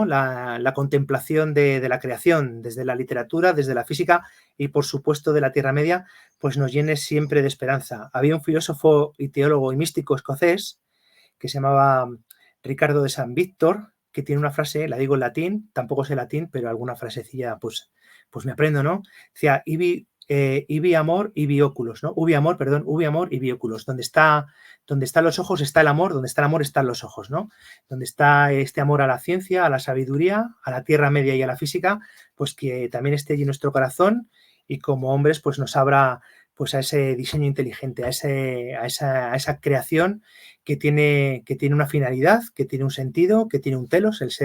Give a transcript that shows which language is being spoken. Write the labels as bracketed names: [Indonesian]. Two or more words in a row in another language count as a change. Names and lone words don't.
[Spanish] La contemplación de la creación, desde la literatura, desde la física y, por supuesto, de la Tierra Media, pues nos llene siempre de esperanza. Había un filósofo y teólogo y místico escocés que se llamaba Ricardo de San Víctor, que tiene una frase, la digo en latín, tampoco sé latín, pero alguna frasecilla pues me aprendo, ¿no? Decía, [Latin] ibi amor, ibi oculos, ¿no? Ubi amor, ibi oculos. [Spanish] Donde están los ojos está el amor, donde está el amor están los ojos, ¿no? Donde está este amor a la ciencia, a la sabiduría, a la Tierra Media y a la física, pues que también esté allí en nuestro corazón y como hombres pues nos abra pues a ese diseño inteligente, a esa creación que tiene una finalidad, que tiene un sentido, que tiene un telos.